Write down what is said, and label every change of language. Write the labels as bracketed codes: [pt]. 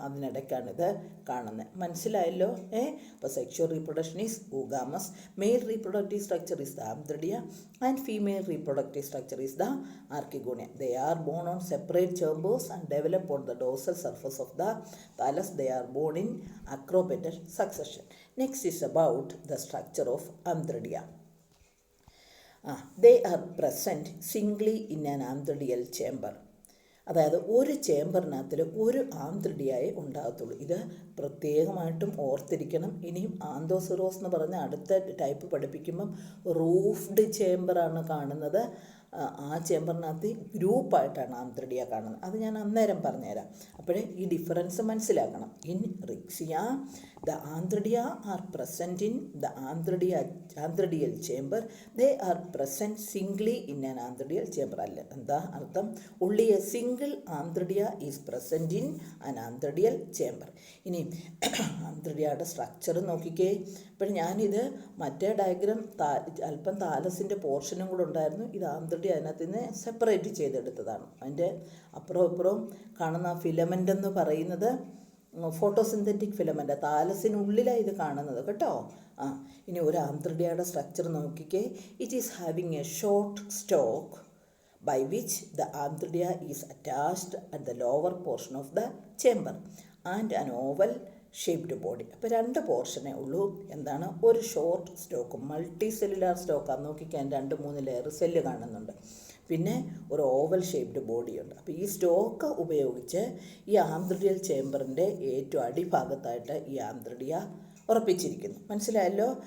[ml] അതിനിടയ്ക്കാണ് ഇത് കാണുന്നത്. മനസ്സിലായല്ലോ? [en] അപ്പോൾ sexual reproduction is oogamous, male reproductive structure is the antheridia and female reproductive structure is the archegonia. They are borne on separate chambers and develop on the dorsal surface of the thallus. They are borne in acropetal succession. Next is about the structure of antheridia. They are present singly in an anthodial chamber. [ml] അതായത് ഒരു ചേംബറിനകത്തിൽ ഒരു ആന്ത്രഡിയായി ഉണ്ടാകത്തുള്ളൂ. ഇത് പ്രത്യേകമായിട്ടും ഓർത്തിരിക്കണം. ഇനിയും ആന്തോസിറോസ് എന്ന് പറഞ്ഞ അടുത്ത type പഠിപ്പിക്കുമ്പം roofed ചേംബറാണ് കാണുന്നത്. ആ ചേംബറിനകത്ത് ഗ്രൂപ്പായിട്ടാണ് ആന്ത്രഡിയ കാണുന്നത്. അത് ഞാൻ അന്നേരം പറഞ്ഞുതരാം. അപ്പോഴേ ഈ ഡിഫറൻസ് മനസ്സിലാക്കണം. [en] In Riccia the antheridia are present in the antheridial chamber. They are present singly in an antheridial chamber. [ml] അല്ല, എന്താ അർത്ഥം? [en] Only a single antheridia is present in an antheridial chamber. [ml] ഇനി ആന്ത്രഡിയയുടെ സ്ട്രക്ചർ നോക്കിക്കേ. ഇപ്പോൾ ഞാനിത് മറ്റേ ഡയഗ്രാം അല്പം താലസിൻ്റെ പോർഷനും കൂടെ ഉണ്ടായിരുന്നു. ഇത് ആന്ത്രഡിയ അതിനകത്ത് നിന്ന് സെപ്പറേറ്റ് ചെയ്തെടുത്തതാണ്. അതിൻ്റെ അപ്പുറവും ഇപ്പുറവും കാണുന്ന ഫിലമെൻ്റ് എന്ന് പറയുന്നത് ഫോട്ടോസിന്തറ്റിക് ഫിലമെൻ്റ്, താലസിനുള്ളിലാണ് ഇത് കാണുന്നത് കേട്ടോ. ഇനി ഒരു ആന്ത്രഡിയയുടെ സ്ട്രക്ചർ നോക്കിക്കേ. [en] It is having a short stalk by which the anthridia is attached at the lower portion of the chamber and an oval shaped body. [ml] അപ്പോൾ രണ്ട് പോർഷനേ ഉള്ളൂ. എന്താണ്? ഒരു ഷോർട്ട് സ്റ്റോക്ക്, മൾട്ടി സെല്ലുലാർ സ്റ്റോക്കാണ്. നോക്കിക്കാൻ 2-3 ലെയർ സെല്ല് കാണുന്നുണ്ട്. പിന്നെ ഒരു ഓവൽ ഷേപ്ഡ് ബോഡിയുണ്ട്. അപ്പോൾ ഈ സ്റ്റോക്ക് ഉപയോഗിച്ച് ഈ ആന്ത്രഡിയൽ ചേംബറിൻ്റെ ഏറ്റവും അടിഭാഗത്തായിട്ട് ഈ ആന്ത്രഡിയ ഉറപ്പിച്ചിരിക്കുന്നു. മനസ്സിലായല്ലോ?